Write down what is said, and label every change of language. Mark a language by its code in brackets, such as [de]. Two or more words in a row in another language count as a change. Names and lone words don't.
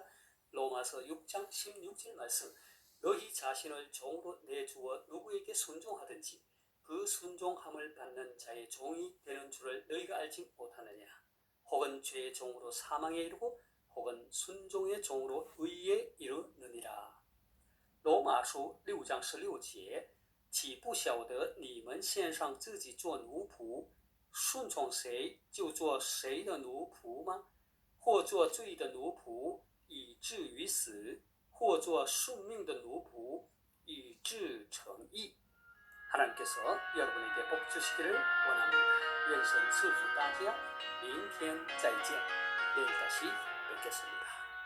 [ko] 로마서 6장 16절 말씀. 너희 자신을 종으로 내주어 누구에게 순종하든지 그 순종함을 받는 자의 종이 되는 줄을 너희가 알지 못하느냐. 혹은 죄의 종으로 사망에 이르고 혹은 순종의 종으로 의에 이르느니라. [zh] 罗马书6章16节，岂不晓得你们献上自己做奴仆，顺从谁就做谁的奴仆吗？或做罪的奴仆，以至于死；或做顺命的奴仆，以致成义。 [ko] 하나님께서 여러분에게 복 주시기를 원합니다. [zh] 愿神赐福大家，明天再见， [ko] 내일 다시 뵙겠습니다.